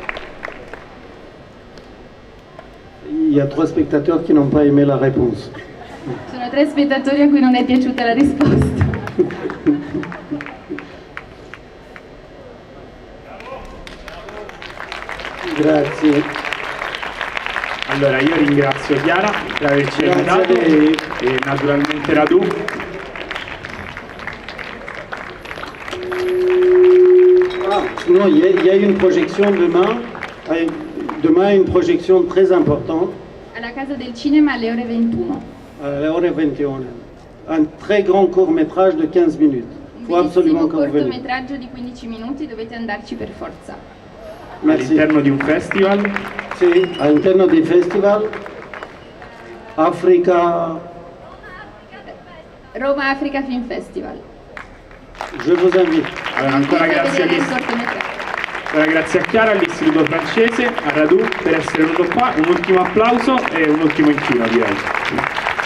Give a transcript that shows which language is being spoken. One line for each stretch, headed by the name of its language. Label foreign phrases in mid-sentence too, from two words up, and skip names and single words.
French: Il y a 3 spectateurs qui n'ont pas aimé la réponse.
Italian: Sono 3 spettatori a cui non è piaciuta la risposta. Grazie. Allora io ringrazio Chiara per averci Grazie aiutato a lei. e naturalmente Radu.
French: Sinon, il y a une projection demain. Demain, une projection très importante,
Italian: Alla Casa del Cinema alle ore 21.
French: à l'heure 21. Un très grand court-métrage de 15 minutes. Il faut absolument que vous veniez.
Italian: Cortometraggio di 15 minuti, dovete andarci per forza.
French: Merci.
Italian: All'interno di un festival. Sì, all'interno dei festival. Africa. Roma Africa Film Festival.
French: Je vous invite.
Italian: Allora, ancora Venite a grazie vedere il all'Istituto. cortometraggio. Allora, grazie a Chiara, all'Istituto francese, a Radu per essere venuto qua. Un ultimo applauso e un ultimo inchino direi.